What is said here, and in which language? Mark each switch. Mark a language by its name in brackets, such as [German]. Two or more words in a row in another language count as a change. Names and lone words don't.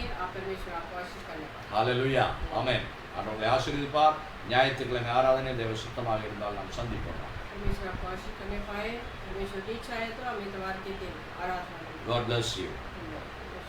[Hindi] आप परमेश्वर आपको आशीष करने पाए। [Tamil] ஹல்லேலூயா ஆமென். ஆண்டவர் உங்களை ஆசீர்வதிப்பார். ஞாயிற்றுக்கிழமை ஆராதனை தேவ சுத்தமாக இருந்தால் நாம் சந்திப்போம். [Hindi] परमेश्वर आपको आशीष करने पाए। परमेश्वर की इच्छा है तो हम इतवार के दिन आराधना करेंगे। [English] God bless you. [Hindi] धन्यवाद।